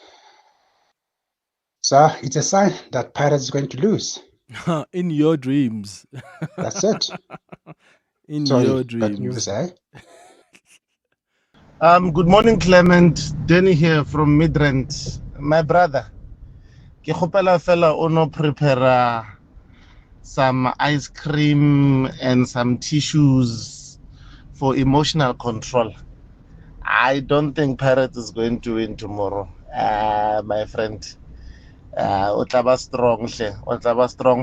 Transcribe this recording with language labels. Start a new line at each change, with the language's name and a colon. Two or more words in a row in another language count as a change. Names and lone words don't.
English: So it's a sign that Pirates is going to lose. In your dreams. That's it. In Sorry, your bad dreams. news, eh? Good morning, Clement. Danny here from Midrand. My brother,
Southern Sotho: ke kgopela fela o no
English: prepare some ice cream and some tissues for emotional control. I don't think Pirates is going to win tomorrow, my friend.
Southern Sotho: Otlaba strong.